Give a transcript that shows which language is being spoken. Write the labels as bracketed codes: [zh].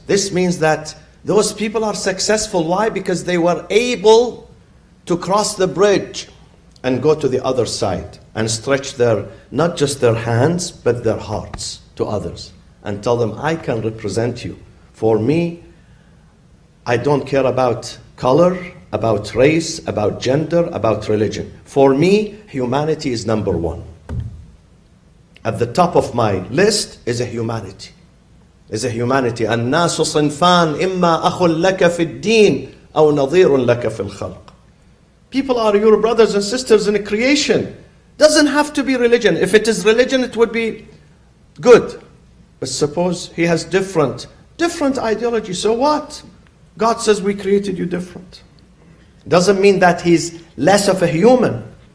[en] This means that those people are successful. Why? Because they were able to cross the bridge and go to the other side and stretch not just their hands, but their hearts to others and tell them, I can represent you. For me, I don't care about color, about race, about gender, about religion. For me, humanity is number one. At the top of my list is a humanity. [ar] الناس صنفان إما أخ لك في الدين أو نظير لك في الخلق. [en] People are your brothers and sisters in creation. Doesn't have to be religion. If it is religion, it would be good. But suppose he has different Different ideology, so what? God says we created you different. Doesn't mean that he's less of a human.